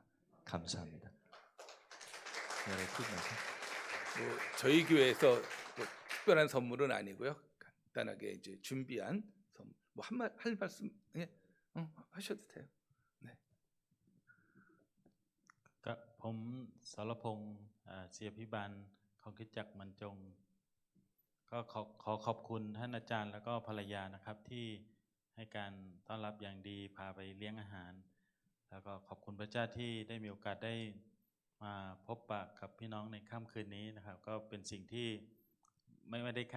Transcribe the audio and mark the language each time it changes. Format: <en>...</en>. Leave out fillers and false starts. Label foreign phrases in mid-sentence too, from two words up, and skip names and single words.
<ko>감사합니다. 저희 교회에서 뭐 특별한 선물은 아니고요. 간단하게 이제 준비한 선물. 뭐 할 말씀 하셔도 돼요. 네.</ko> <th>ผมสรพงษ์เสียพิบาลของคริสตจักรมันจงก็ขอขอบคุณท่านอาจารย์แล้วก็ภรรยานะครับที่ให้การต้อนรับอย่างดีพาไปเลี้ยง อาหาร แล้วก็ขอบคุณพระเจ้าที่ได้มีโอกาสได้มาพบปะกับพี่น้องในค่ำคืนนี้นะครับก็เป็นสิ่งที่ไม่ได้คาด</th>